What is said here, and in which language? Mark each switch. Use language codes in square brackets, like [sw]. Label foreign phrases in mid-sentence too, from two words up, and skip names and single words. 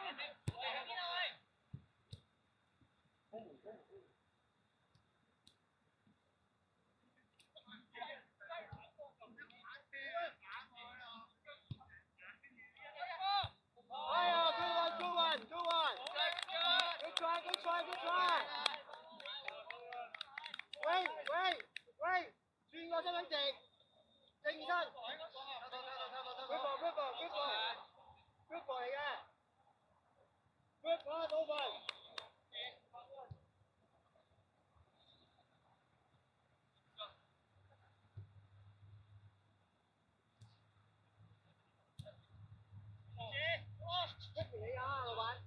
[en] 哎呀 ，good one，good one，good try，good try，good try。 [yue] 喂，轉個身份證，正身。good ball 嚟嘅。good ball，老闆。你啊，老闆。